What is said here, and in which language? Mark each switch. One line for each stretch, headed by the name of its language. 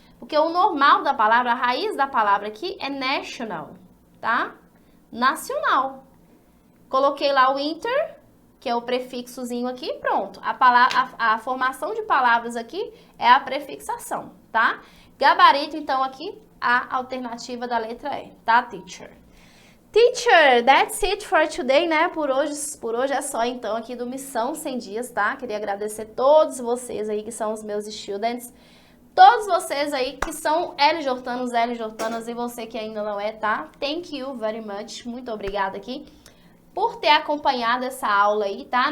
Portuguese: Porque o normal da palavra, a raiz da palavra aqui é national, tá? Nacional. Coloquei lá o inter, que é o prefixozinho aqui, pronto. A formação de palavras aqui é a prefixação, tá? Gabarito, então, aqui, a alternativa da letra E, tá, teacher?
English: Teacher, that's it for today, né?
Portuguese: Por hoje é só, então, aqui do Missão 100 Dias, tá? Queria agradecer todos vocês aí que são os meus students. Todos vocês aí que são LJanos, LJanas e você que ainda não é, tá?
English: Thank you very much.
Portuguese: Muito obrigada aqui por ter acompanhado essa aula aí, tá?